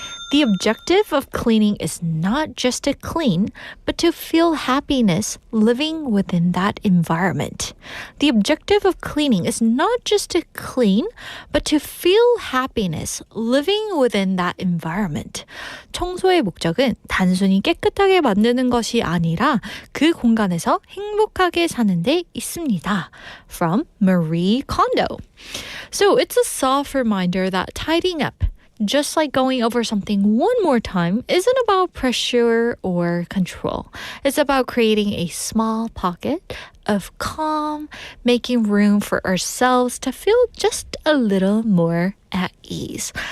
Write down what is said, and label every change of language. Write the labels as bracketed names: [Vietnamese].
[English] The objective of cleaning is not just to clean, but to feel happiness living within that environment. The objective of cleaning is not just to clean, but to feel happiness living within that environment. [Korean] 청소의 목적은 단순히 깨끗하게 만드는 것이 아니라 그 공간에서 행복하게 사는 데 있습니다. [English] From Marie Kondo. So it's a soft reminder that tidying up, just like going over something one more time, isn't about pressure or control. It's about creating a small pocket of calm, making room for ourselves to feel just a little more at ease.